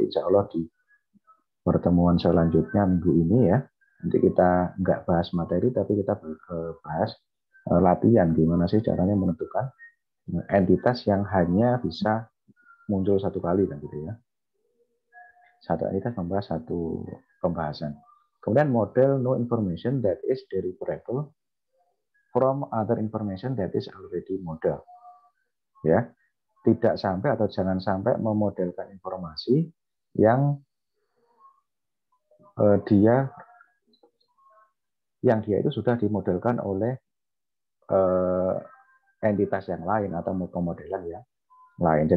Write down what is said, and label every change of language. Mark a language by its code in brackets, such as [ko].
[id] Nanti insya Allah di pertemuan selanjutnya minggu ini ya, nanti kita nggak bahas materi tapi kita bahas latihan gimana sih caranya menentukan entitas yang hanya bisa muncul satu kali kan gitu ya. Satu entitas membahas satu pembahasan. [en] Kemudian model no information that is derivable from other information that is already model. [id] Ya, tidak sampai atau jangan sampai memodelkan informasi yang dia itu sudah dimodelkan oleh entitas yang lain atau pemodelan yang lain.